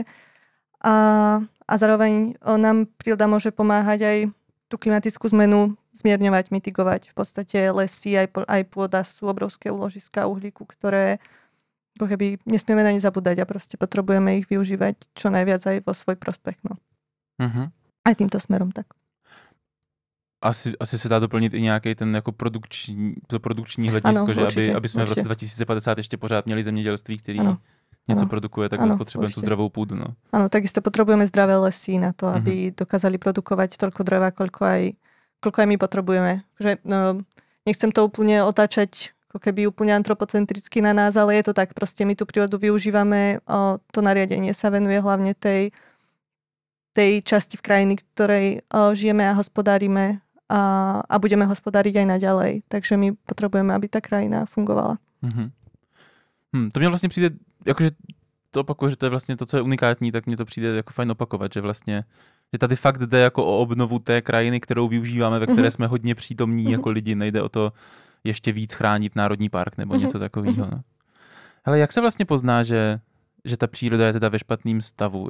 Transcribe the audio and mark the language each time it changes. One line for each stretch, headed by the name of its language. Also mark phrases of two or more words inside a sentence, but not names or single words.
Slovak: A zároveň nám príroda môže pomáhať aj tú klimatickú zmenu zmierňovať, mitigovať. V podstate lesy aj pôda sú obrovské úložiska uhlíku, ktoré ako keby nesmieme na ne zabúdať a proste potrebujeme ich využívať čo najviac aj vo svoj prospech. No. Aj týmto smerom tak.
Czech: Asi se dá doplnit i nějaký ten jako produkční hledisko, ano, že určitě, aby jsme v roce 2050 ještě pořád měli zemědělství, který něco produkuje,
Slovak: tak potrebujeme tú zdravou púdu. No. Áno, takisto potrebujeme zdravé lesy na to, aby dokázali produkovať toľko dreva, koľko aj my potrebujeme. Že, nechcem to úplne otáčať ako keby úplne antropocentricky na nás, ale je to tak, proste my tú prírodu využívame, to nariadenie sa venuje hlavne tej časti v krajiny, ktorej žijeme a hospodárime a budeme hospodáriť aj naďalej. Takže my potrebujeme, aby tá krajina fungovala.
Czech: To mě vlastně přijde, jakože to opakuje, že to je vlastně to, co je unikátní, tak mně to přijde jako fajn opakovat, že vlastně že tady fakt jde jako o obnovu té krajiny, kterou využíváme, ve které jsme hodně přítomní jako lidi. Nejde o to ještě víc chránit národní park nebo něco takového. No. Hele, jak se vlastně pozná, že ta příroda je teda ve špatném stavu?